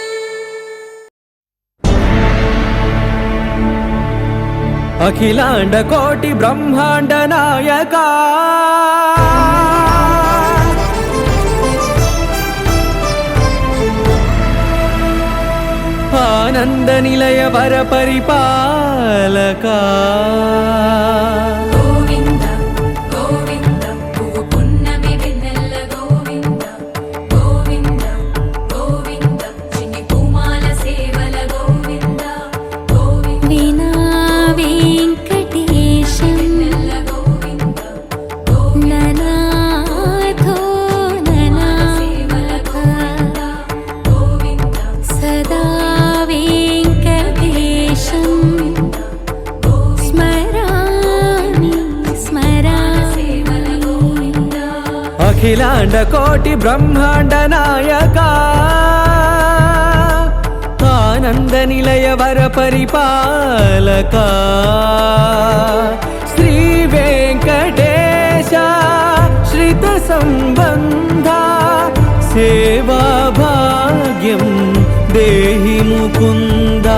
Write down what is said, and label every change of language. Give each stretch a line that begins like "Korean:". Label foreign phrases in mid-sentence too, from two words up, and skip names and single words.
Sanskrit: अखिलांड कोटि ब्रह्मांड नायका आनंद निलय वर परिपालका
Telugu: గోవింద గోవింద పువ్వు పున్నమి వెన్నెల గోవింద గోవింద గోవింద చిన్ని పూమాల సేవల గోవింద గోవింద
Sanskrit: వీణా వెంకటేశం
Telugu: వెన్నెల గోవింద ననాథో సేవల గోవింద గోవింద
Sanskrit: సదా వెంకటేశం స్మరామి స్మరామి
Telugu: సేవల గోవింద
Sanskrit: अखिलांड कोटि ब्रह्मांड नायका आनंद निलय वर परिपालका श्री वेंकटेश श्रित संबंध सेवा भाग्यं देहि मुकुंदा